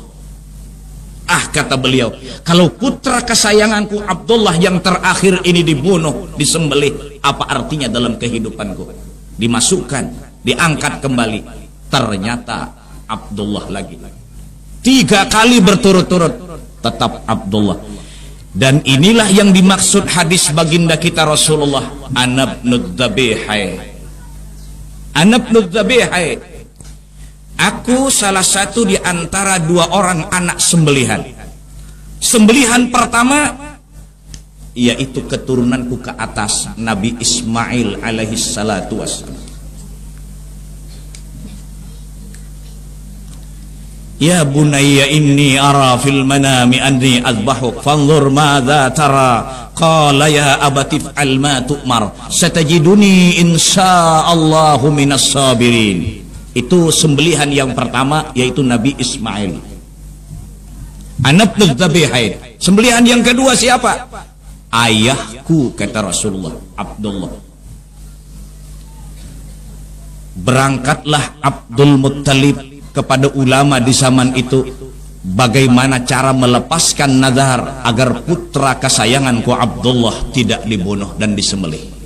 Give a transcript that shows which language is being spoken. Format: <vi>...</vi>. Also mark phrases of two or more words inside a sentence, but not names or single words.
<id>Kata beliau, kalau putra kesayanganku Abdullah yang terakhir ini dibunuh, disembelih, apa artinya dalam kehidupanku? Dimasukkan, diangkat kembali, ternyata Abdullah lagi. 3 kali berturut-turut tetap Abdullah. Dan inilah yang dimaksud hadis baginda kita Rasulullah,</id> <ar>أنا ابن الذبيحين، أنا ابن الذبيحين,</ar> <id>aku salah satu di antara 2 orang anak sembelihan. Sembelihan pertama yaitu keturunanku ke atas, Nabi Ismail</id> <ar>عليه الصلاة والسلام. يا بني إني أرى في المنام أني أذبحك فانظر ماذا ترى، قال يا أبت افعل ما تؤمر ستجدني إن شاء الله من الصابرين.</ar> <id>Itu sembelihan yang pertama, yaitu Nabi Ismail, anak dzabihai. Sembelihan yang kedua siapa? Ayahku, kata Rasulullah, Abdullah. Berangkatlah Abdul Muttalib kepada ulama di zaman itu, bagaimana cara melepaskan nazar agar putra kesayanganku Abdullah tidak dibunuh dan disembelih.</id>